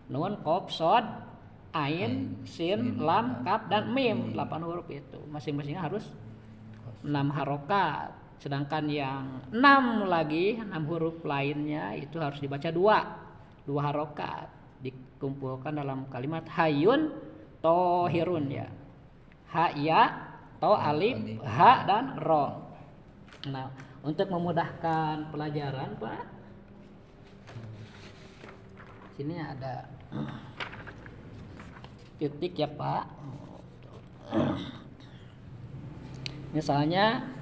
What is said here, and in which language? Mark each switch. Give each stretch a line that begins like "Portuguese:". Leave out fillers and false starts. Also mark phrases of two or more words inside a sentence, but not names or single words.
Indonesian: Nun, qaf, shad, ain, sin, lam, kaf dan mim. 8 huruf itu. Masing-masingnya harus 6 harokat. Sedangkan yang 6 lagi, 6 huruf lainnya itu harus dibaca 2 harokat. Dikumpulkan dalam kalimat
Arabic: حي طاهر
Indonesian: ya. Ha ya, to alif, ha dan ro. Nah, untuk memudahkan pelajaran, Pak, sini ada titik ya, Pak. Misalnya